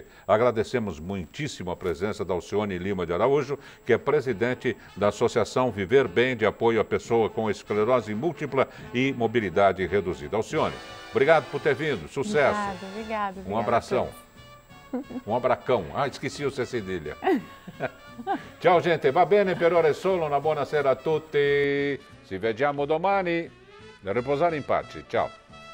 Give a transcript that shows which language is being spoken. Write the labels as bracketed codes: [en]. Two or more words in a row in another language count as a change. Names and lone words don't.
[pt] Agradecemos muitíssimo a presença da Alcione Lima de Araújo, que é presidente da Associação Viver Bem, de apoio à pessoa com esclerose múltipla e mobilidade reduzida. Alcione, obrigado por ter vindo. Sucesso. Obrigado. Um abração. Um abracão. Ah, esqueci o C cedilha. [it] Ciao gente, va bene per ora è solo, una buona sera a tutti. Ci vediamo domani. Riposare in pace. Ciao.